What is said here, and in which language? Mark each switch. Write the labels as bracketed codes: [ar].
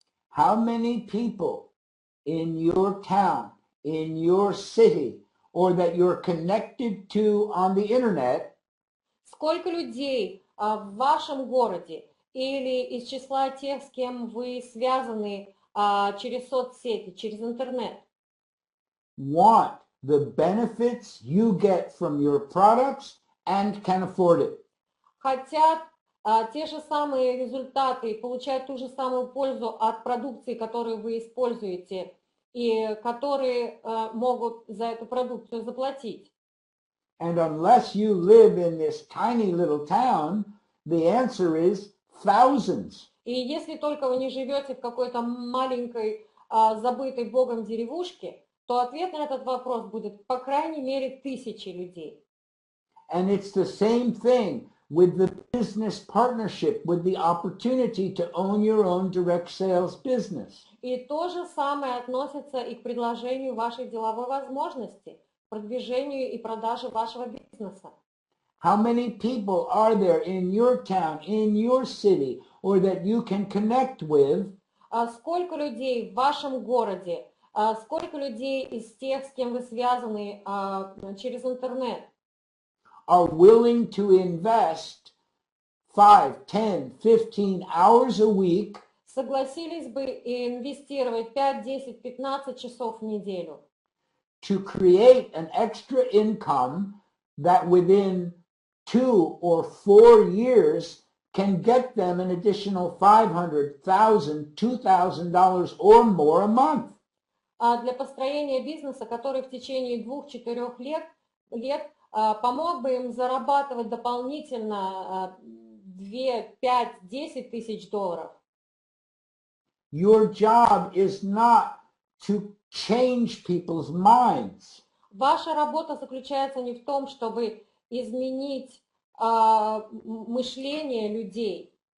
[en] How many people in your town, in your city, or that you're connected to on the internet? [ru] Сколько людей в вашем городе или из числа тех, с кем вы связаны через соцсети, через интернет, [en] want the benefits you get from your products and can afford it? [ru] хотят те же самые результаты, получают ту же самую пользу от продукции, которую вы используете, и которые могут за эту продукцию заплатить. [en] And unless you live in this tiny little town, the answer is thousands. [ru] И если только вы не живете в какой-то маленькой, забытой Богом деревушке, то ответ на этот вопрос будет по крайней мере 1000 людей. [en] And it's the same thing with the business partnership, with the opportunity to own your own direct sales business. [ru] И то же самое относится и к предложению вашей деловой возможности, продвижению и продаже вашего бизнеса. [en] How many people are there in your town, in your city, or that you can connect with? [ru] Сколько людей в вашем городе, сколько людей из тех, с кем вы связаны через интернет, [en] Are willing to invest 5, 10, 15 hours a week [ru] согласились бы инвестировать 5, 10, 15 часов в неделю, [en] to create an extra income that within 2 or 4 years can get them an additional $500, $1,000, $2,000 or more a month? [ru] для построения бизнеса, который в течение 2-4 лет помог бы им зарабатывать дополнительно 2, 5, 10 тысяч долларов. [en] Your job is not to change people's minds. [ru] Ваша работа заключается не в том, чтобы изменить мышление людей.